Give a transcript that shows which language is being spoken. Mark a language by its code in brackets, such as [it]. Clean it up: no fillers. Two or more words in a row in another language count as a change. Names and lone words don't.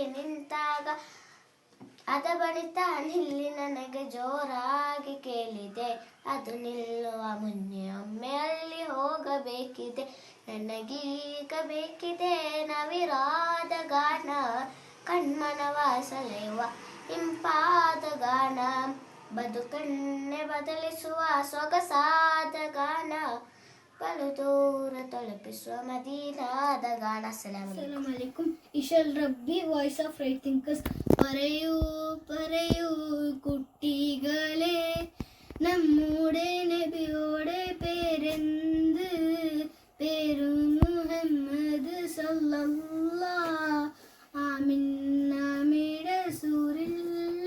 [kn] ನಿಂತಾಗ ಅದ ಬಳಿತ ನಿಲ್ಲಿ ನನಗೆ ಜೋರಾಗಿ ಕೇಳಿದೆ ಅದು ನಿಲ್ಲುವ ಮುನ್ನೆ ಒಮ್ಮೆ ಅಲ್ಲಿ ಹೋಗಬೇಕಿದೆ ನನಗೀಗ ಬೇಕಿದೆ ನವಿರಾದ ಗಾನ ಕಣ್ಮನವ ಸೆಳೆಯುವ ಇಂಪಾದ ಗಾನ ಬದುಕನ್ನೇ ಬದಲಿಸುವ ಸೊಗಸಾದ ಗಾನ ಬಲು ದೂರ ತಲುಪಿಸುವ ಮದೀನಾದ ಗಾನ. [ar] السلام عليكم. ಇಶಲ್ ರಬ್ಬಿ ವಾಯ್ಸ್ ಆಫ್ ರೈಟ್ ಥಿಂಕರ್ಸ್. [ml] പറയൂ പറയൂ കുട്ടികളെ നമ്മുടെ നബിയുടെ പേരെന്ത്? പേരു മുഹമ്മദ് സല്ലല്ലാഹ്. ആമിന്നയുടെ സൂറില്ല.